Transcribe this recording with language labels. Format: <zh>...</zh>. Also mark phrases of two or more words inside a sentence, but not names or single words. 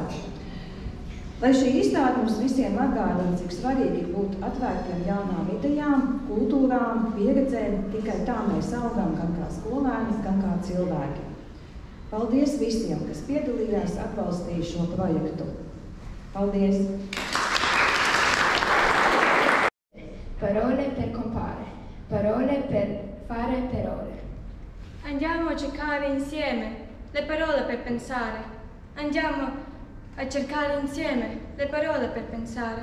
<lv>Lai šī izstāde mums visiem atgādina, cik svarīgi ir būt atvērtiem jaunām idejām, kultūrām, pieredzēm, tikai tā mēs augam gan kā skolēni, gan kā cilvēki. Paldies visiem, kas piedalījās, atbalstīja šo projektu. Paldies!</lv> <it>Parole per compare, parole per fare parole. Andiamo a cercare insieme le parole per pensare. Andiamo a cercare insieme le parole per pensare.</it>